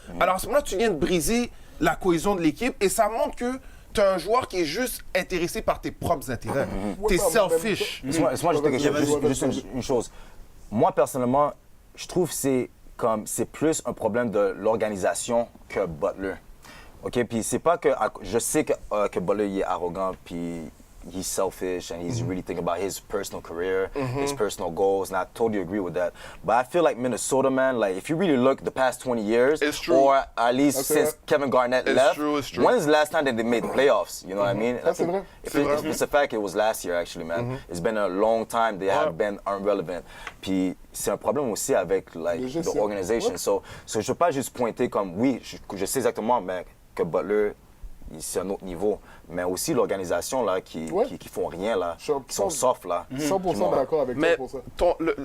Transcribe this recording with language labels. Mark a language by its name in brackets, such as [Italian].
[French] Alors à ce moment-là, tu viens de briser la cohésion de l'équipe et ça montre que tu es un joueur qui est juste intéressé par tes propres intérêts. T'es selfish. Laisse-moi juste une chose. Moi, personnellement, je trouve que c'est plus un problème de l'organisation que Butler. OK? Puis c'est pas que... Je sais que Butler, il est arrogant, puis [English] he's selfish and he's really thinking about his personal career, his personal goals, and I totally agree with that. But I feel like Minnesota, man, like if you really look the past 20 years, or at least since Kevin Garnett left, when is the last time that they made the playoffs? You know what I mean? That's vrai. If it's a fact, it was last year actually, man. It's been a long time they have been irrelevant. [French] Puis c'est un problème aussi avec [English] like the organization. [French] So je veux pas juste pointer comme oui, je sais exactement, mais que Butler c'est un autre niveau. Mais aussi l'organisation là, qui font rien, là, Je suis qui sont soft. Là. 100% d'accord avec Mais toi pour ça.